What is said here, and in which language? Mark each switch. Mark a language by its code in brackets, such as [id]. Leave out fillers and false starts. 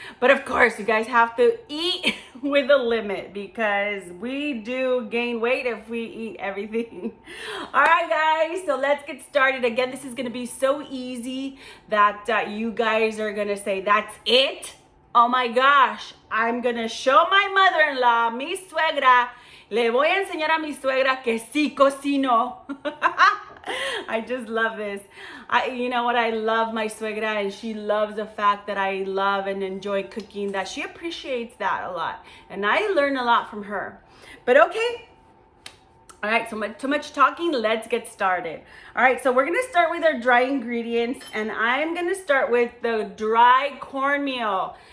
[en] But of course, you guys have to eat with a limit because we do gain weight if we eat everything. All right, guys, so let's get started. Again, this is gonna be so easy that you guys are gonna say, that's it? Oh my gosh, I'm gonna show my mother-in-law, [es] mi suegra. Le voy a enseñar a mi suegra que sí cocino. [en] I just love this. You know what? I love my suegra, and she loves the fact that I love and enjoy cooking, that she appreciates that a lot. And I learn a lot from her. But okay. All right, so too much talking. Let's get started. All right, so we're going to start with our dry ingredients, and I'm going to start with the dry cornmeal.